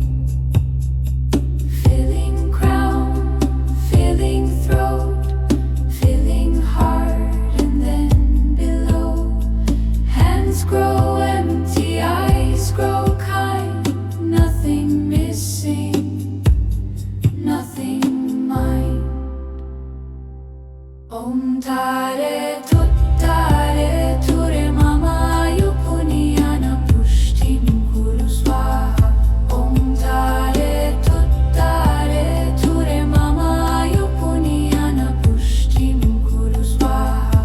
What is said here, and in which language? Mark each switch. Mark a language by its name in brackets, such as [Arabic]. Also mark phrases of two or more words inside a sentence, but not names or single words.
[English] Filling crown, filling throat, filling heart, and then below. Hands grow empty, eyes grow kind, nothing missing, nothing mine. [Sanskrit] Oṃ Tāre Tuttāre Ture Mama Āyuḥ Jñāna Puṣṭiṃ Kuru Svāhā. Oṃ Tāre Tuttāre Ture Mama Āyuḥ Jñāna Puṣṭiṃ Kuru Svāhā.